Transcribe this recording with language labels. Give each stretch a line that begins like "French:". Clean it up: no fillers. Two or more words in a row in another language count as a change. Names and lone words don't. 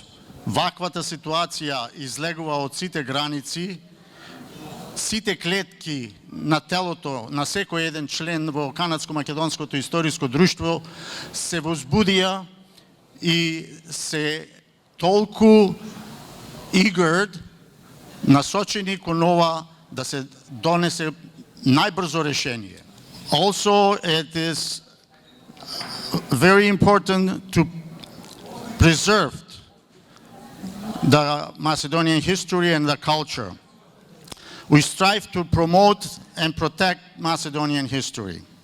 Macedonian: Ваквата ситуација излегува од сите граници, сите клетки на телото на секој еден член во Канадско-македонското историско друштво се возбудија и се толку eager, насочени кон ова да се донесе најбрзо решение.
English: Also, it is very important to preserve the Macedonian history and the culture. We strive to promote and protect Macedonian history.